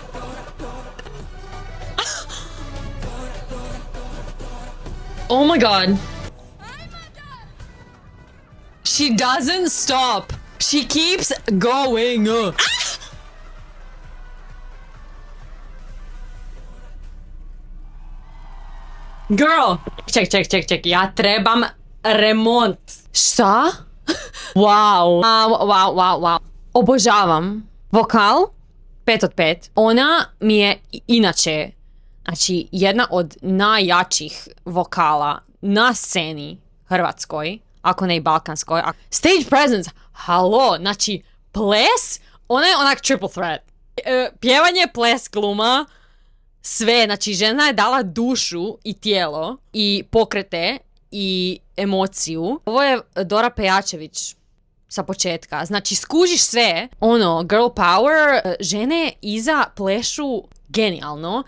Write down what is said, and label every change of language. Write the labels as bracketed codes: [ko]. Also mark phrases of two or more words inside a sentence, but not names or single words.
[en] Oh my god. She doesn't stop. She keeps going. Girl. [hr] Ček. Ja trebam remont. Šta? Wow. Obožavam. Vokal 5 od 5. Ona mi je inače, znači, jedna od najjačih vokala na sceni hrvatskoj, ako ne i balkanskoj. [en] Stage presence, halo, [hr] znači, ples, ona je onak [en] triple threat. [hr] Pjevanje, ples, gluma, sve, znači, žena je dala dušu i tijelo i pokrete i emociju. Ovo je Dora Pejačević sa početka. Znači, skužiš sve, [en] girl power, [hr] žene iza plešu genijalno.